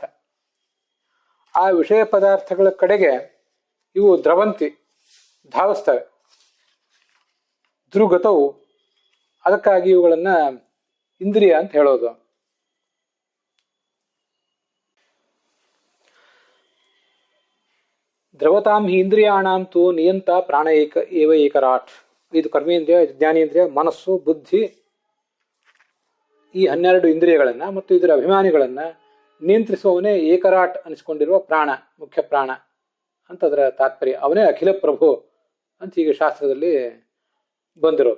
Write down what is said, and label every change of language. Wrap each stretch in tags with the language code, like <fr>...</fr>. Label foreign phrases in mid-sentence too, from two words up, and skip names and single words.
<kn>ಆ ವಿಷಯ ಪದಾರ್ಥಗಳ ಕಡೆಗೆ ಇವು ದ್ರವಂತಿ, ಧಾವಿಸ್ತವೆ, ಧ್ರುಗತವು. ಅದಕ್ಕಾಗಿ ಇವುಗಳನ್ನ ಇಂದ್ರಿಯ ಅಂತ ಹೇಳೋದು.</kn> <sa>ದ್ರವತಾಂ ಹಿ ಇಂದ್ರಿಯಾಣಾಂ ತು ನಿಯಂತ ಪ್ರಾಣ ಏವ ಏಕರಾಟ್.</sa> <kn>5 ಕರ್ಮೇಂದ್ರಿಯ, ಜ್ಞಾನೇಂದ್ರಿಯ, ಮನಸ್ಸು ಬುದ್ಧಿ ಈ 12 ಇಂದ್ರಿಯಗಳನ್ನ ಮತ್ತು ಇದರ ಅಭಿಮಾನಿಗಳನ್ನ ನಿಯಂತ್ರಿಸುವವನೇ ಏಕರಾಟ್ ಅನಿಸ್ಕೊಂಡಿರುವ ಪ್ರಾಣ, ಮುಖ್ಯ ಪ್ರಾಣ ಅಂತ ಅದರ ತಾತ್ಪರ್ಯ. ಅವನೇ ಅಖಿಲ ಪ್ರಭು ಅಂತ ಈಗ ಶಾಸ್ತ್ರದಲ್ಲಿ ಬಂದಿರೋದು.</kn>